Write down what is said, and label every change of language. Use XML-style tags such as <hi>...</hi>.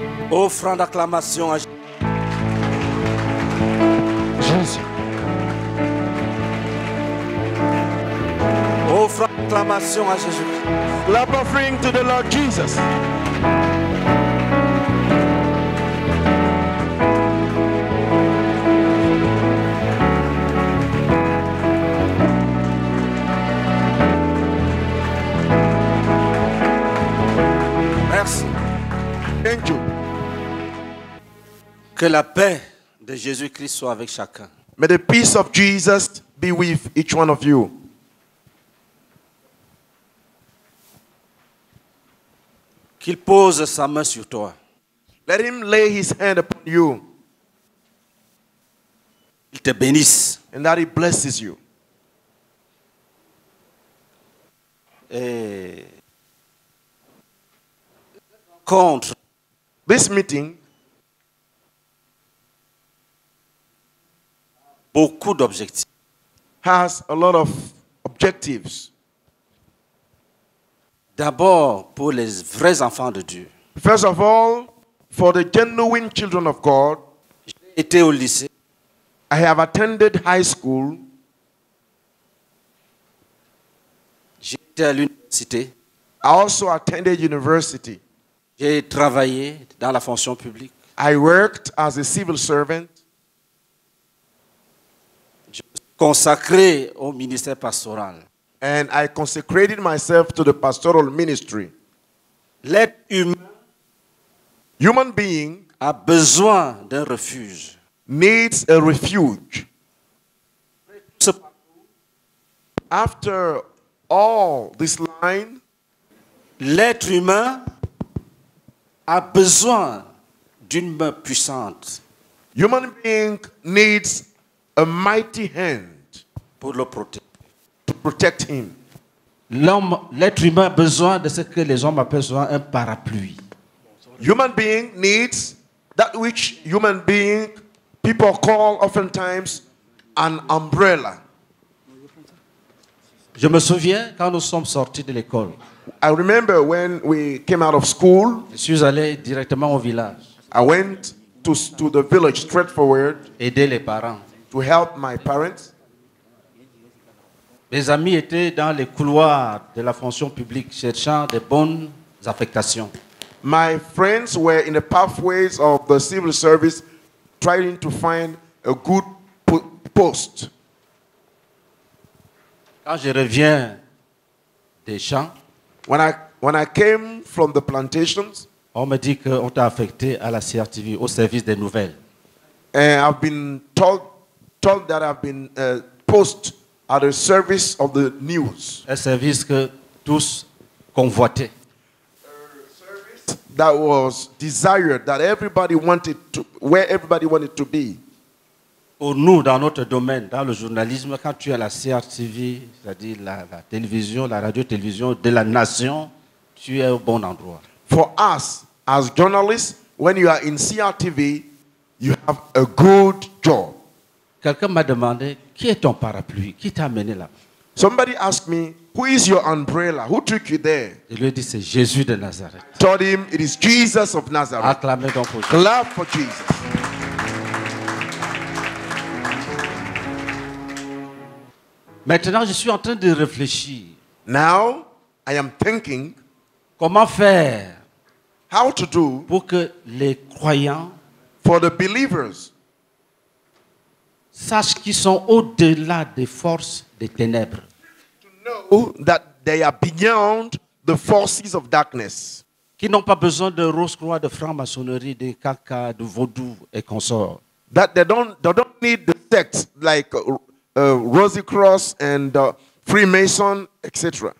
<fr>Offrant d'acclamation à Jésus. Offrant d'acclamation à Jésus.</fr> <en>Clap offering to the Lord Jesus.</en> <fr>Merci.</fr> <en>Thank you.</en> <fr>Que la paix de Jésus-Christ soit avec chacun.</fr> <en>May the peace of Jesus be with each one of you.</en> <fr>Qu'il pose sa main sur toi.</fr> <en>Let him lay his hand upon you</en> <fr>Il te bénisse.</fr> <en>and that he blesses you.</en> <fr>Et contre</fr> <en>This meeting</en> <fr>beaucoup d'objectifs.</fr> <en>has a lot of objectives.</en> <fr>D'abord pour les vrais enfants de Dieu.</fr> <en>First of all, for the genuine children of God,</en> <fr>J'ai été au lycée.</fr> <en>I have attended high school.</en> <fr>J'ai été à l'université.</fr> <en>I also attended university.</en> <fr>J'ai travaillé dans la fonction publique.</fr> <en>I worked as a civil servant.</en> <fr>Je me suis consacré au ministère pastoral.</fr> <en>And I consecrated myself to the pastoral ministry.</en> <fr>L'être humain</fr> <en>Human being</en> <fr>a besoin d'un refuge.</fr> <en>needs a refuge. After all this line,</en> <fr>L'être humain a besoin d'une main puissante</fr> <en>human being needs a mighty hand</en> <fr>pour le protéger.</fr> <en>to protect him.</en> <fr>L'être humain a besoin de ce que les hommes appellent souvent un parapluie.</fr> <en>Human being needs that which human being people call oftentimes an umbrella.</en> <fr>Je me souviens quand nous sommes sortis de l'école.</fr> <en>I remember when we came out of school,</en> <fr>Je suis allé directement au village</fr> <en>I went to the village straightforward</en> <fr>aider les parents.</fr> <en>to help my parents.</en> <fr>Mes amis étaient dans les couloirs de la fonction publique cherchant de bonnes affectations.</fr> <en>My friends were in the pathways of the civil service trying to find a good post.</en> <fr>Quand je reviens des champs,</fr> <en>When I came from the plantations,</en> <fr>on me dit qu'on t'a affecté à la CRTV, au service des nouvelles.</fr> <en>I've been told that I've been posted at the service of the news.</en> <fr>Un service que tous convoitaient.</fr> <en>That was desired, that everybody wanted to, where everybody wanted to be.</en> <fr>Pour nous, dans notre domaine, dans le journalisme, quand tu es à la CRTV, c'est-à-dire la télévision, la radio-télévision de la nation, tu es au bon endroit.</fr> <en>For us, as journalists, when you are in CRTV, you have a good job.</en> <fr>Quelqu'un m'a demandé, qui est ton parapluie? Qui t'a amené là?</fr> <en>Somebody asked me, who is your umbrella? Who took you there?</en> <fr>Je lui ai dit, c'est Jésus de Nazareth.</fr> <en>Told him, it is Jesus of Nazareth.</en> <fr>Acclamez donc pour Jésus.</fr> <en>Clap for Jesus.</en> <fr>Maintenant, je suis en train de réfléchir.</fr> <en>Now, I am thinking</en> <fr>Comment faire</fr> <en>how to do</en> <fr>pour que les croyants</fr> <en>for the believers</en> <fr>sachent qu'ils sont au-delà des forces des ténèbres.</fr> <en>know that they are beyond the forces of darkness.</en> <fr>Qui n'ont pas besoin de rose-croix, de franc-maçonnerie, de caca, de vaudou et consorts.</fr> <en>That they don't need the sects like Rosy Cross and Freemason, etc.</en>